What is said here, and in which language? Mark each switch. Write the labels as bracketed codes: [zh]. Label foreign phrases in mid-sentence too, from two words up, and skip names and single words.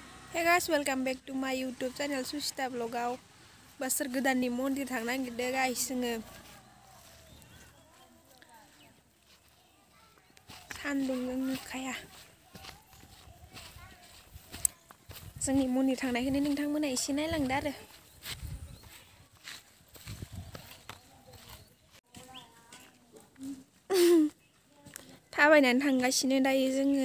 [en] Hey guys, welcome back to my YouTube channel SUCHITA vlogaw. [brx] Bosoर गोदाननि मन्दिर थांनो नागिरदों guys जोङो. सान्दुंजों नुखाया. जोंनि मन्दिर थांनायखौनो नोंथांमोना एसे नायलांदो आरो. थाबायनानै थांगासिनो दायो जोङो.